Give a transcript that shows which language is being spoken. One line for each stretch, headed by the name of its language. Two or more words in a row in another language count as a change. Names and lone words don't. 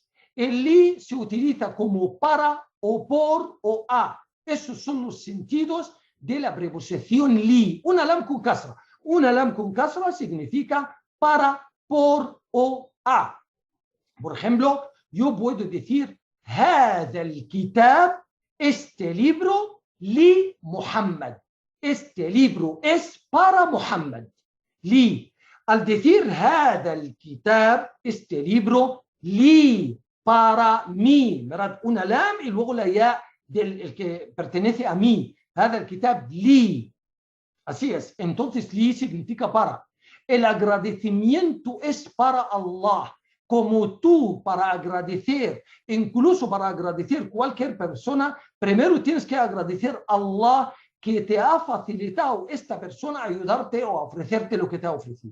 Spanish: El li se utiliza como para o por o a. Esos son los sentidos de la preposición li. Una lam con kasra. Una lam con kasra significa para, por o a. Por ejemplo, yo puedo decir
Arabic: هذا الكتاب,
Spanish: este libro, li Muhammad. Este libro es para Muhammad. Li. Al decir
Arabic: هذا الكتاب,
Spanish: este libro, li, para mí. ¿Verdad? Una lam y luego la ya del que pertenece a mí.
Arabic: هذا الكتاب li.
Spanish: Así es. Entonces li significa para. El agradecimiento es para Allah. Como tú, para agradecer, incluso para agradecer cualquier persona, primero tienes que agradecer a Allah que te ha facilitado esta persona a ayudarte o a ofrecerte lo que te ha ofrecido.